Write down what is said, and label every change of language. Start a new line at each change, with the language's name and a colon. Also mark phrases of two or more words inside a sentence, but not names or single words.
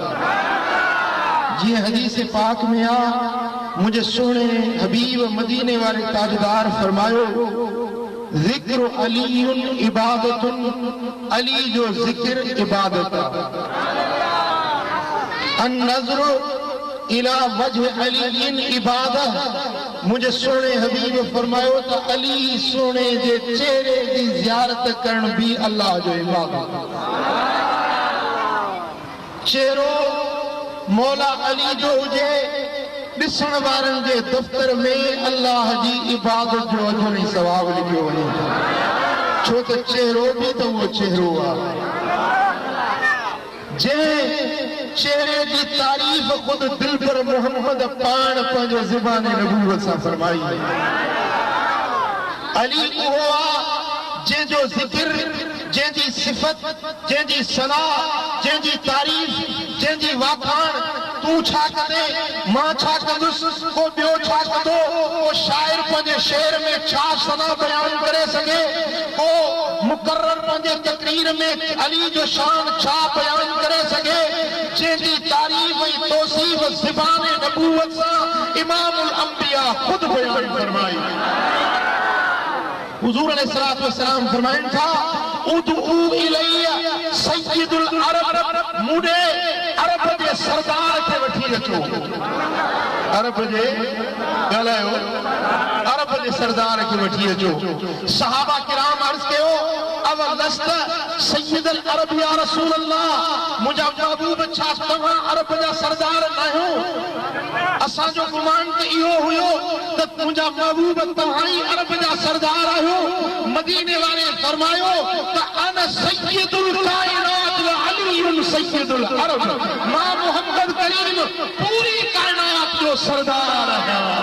Sindhi: जीअं हदीस पाक में आ मुझे सोने हबीब मदीने वाले ताजदार फरमायो
Arabic: ذكر علي عبادة
Sindhi: अली जो ज़िक्र इबादत आहे।
Arabic: النظر إلى وجه علي عبادة
Sindhi: मुझे सोने हबीब फरमायो तो अली सोने जे चेहरे की ज़ियारत करण भी अल्लाह जो इबादत। चेहरो मौला अली जो हुजे ॾिसण वारनि जे दफ़्तर में अल्लाह जी इबादत जो अजर ऐं सवाब लिखियो वञे। छो त चेहरो भी तो वो चेहरो आहे जंहिं चेहरे की तारीफ खुद दिल पर मोहम्मद पान पंहिंजो ज़ुबाने नबूवत सां फरमाई। अली उहो आहे जंहिंजो ज़िक्र जंहिंजी सिफ़त जंहिंजी सलाह जंहिंजी तारीफ़ जंहिंजी वाखाण तू छा कंदे मां छा कंदुसि को ॿियो छा कंदो को शाइर पंहिंजे शेर में छा सना बयान करे सघे को मुकर्रर पंहिंजे तकरीर में अली जो शान छा बयान करे सघे जंहिंजी तारीफ़ ऐं तौसीफ़ ज़ुबाने नबूवत सां इमामुल अंबिया खुद बयान फरमाई। हुज़ूर
Arabic: عليه الصلاة والسلام
Sindhi: फरमाइनि था
Arabic: ادعوا إلي سيد العرب
Sindhi: मुझे अरब के सरदार के वठी वठी अचो अरब जे ॻाल्हायो अरब जे सरदार खे वठी अचो सहाबा किराम अर्ज़ कयो
Arabic: أولست سيد العرب يا رسول الله
Sindhi: मुंहिंजा महबूब छा तव्हां अरब जा सरदार न आहियो असांजो गुमान त इहो हुयो त मुंहिंजा महबूब तव्हां ई अरब जा सरदार आहियो मदीने वारे फरमायो त
Arabic: أنا سيد الكائنات وعلي سيد العرب
Sindhi: मां मोहम्मद करीम पूरी कायनात जो सरदार आहियां